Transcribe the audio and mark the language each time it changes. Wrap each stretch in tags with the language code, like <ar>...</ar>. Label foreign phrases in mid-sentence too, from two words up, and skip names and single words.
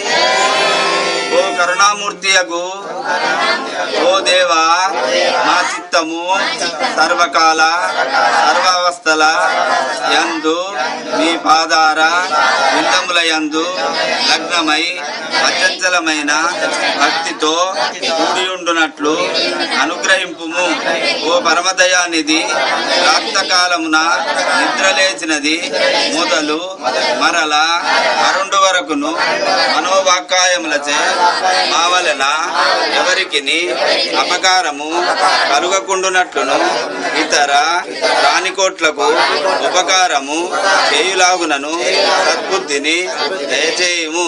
<te>ఓ కరుణామూర్తి అగు ఓ దేవా నా చిత్తము సర్వకాల సర్వావస్థల యందు మీ పాదార విందముల యందు లగ్నమై అచంచలమైన భక్తితో కూడి ఉండునట్లు అనుగ్రహింపుము. ఓ పరమదయానిధి, రాత్రకాలమున నిద్రలేచినది మొదలు మరల అరుండు వరకును మనోవాక్కాయములచే మా వలన ఎవరికిని అపకారము కలుగకుండునట్లును ఇతర ప్రాణికోట్లకు ఉపకారము చేయులాగునను సద్బుద్ధిని దయచేయుము.</te>